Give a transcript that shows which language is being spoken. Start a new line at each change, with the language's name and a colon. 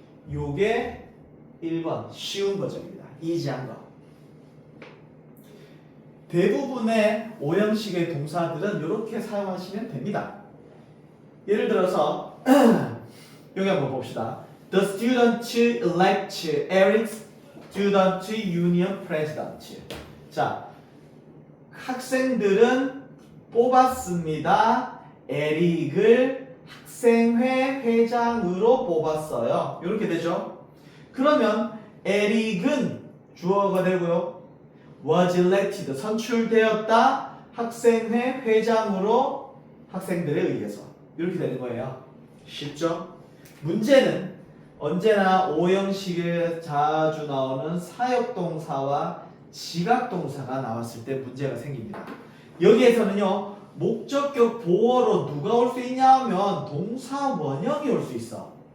Korean: 요게 1번 쉬운 버전입니다. 이지한 거. 대부분의 오형식의 동사들은 이렇게 사용하시면 됩니다. 예를 들어서 여기 한번 봅시다.
English: The student elect Eric student union president.
Korean: 자, 학생들은 뽑았습니다. 에릭을 학생회 회장으로 뽑았어요. 이렇게 되죠. 그러면 에릭은 주어가 되고요.
English: was elected
Korean: 선출되었다. 학생회 회장으로 학생들에 의해서 이렇게 되는 거예요. 쉽죠? 문제는 언제나 오형식에 자주 나오는 사역동사와 지각동사가 나왔을 때 문제가 생깁니다. 여기에서는요, 목적격 보어로 누가 올 수 있냐 하면 동사 원형이 올 수 있어.